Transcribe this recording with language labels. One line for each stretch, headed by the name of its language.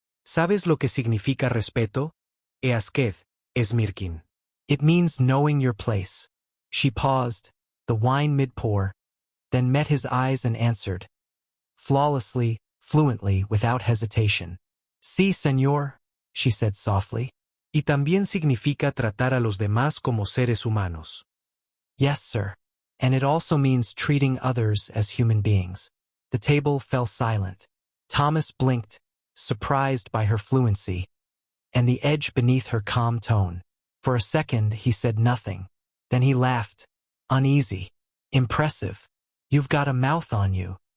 Spanish: "¿Sabes lo que significa respeto? Easqued, es mirkin."
English: "It means knowing your place." She paused, the wine mid-pour, then met his eyes and answered, flawlessly, fluently, without hesitation.
Spanish: "Sí, señor,"
English: she said softly.
Spanish: "Y también significa tratar a los demás como seres humanos."
English: "Yes, sir. And it also means treating others as human beings." The table fell silent. Thomas blinked, surprised by her fluency, and the edge beneath her calm tone. For a second, he said nothing. Then he laughed, uneasy. "Impressive. You've got a mouth on you."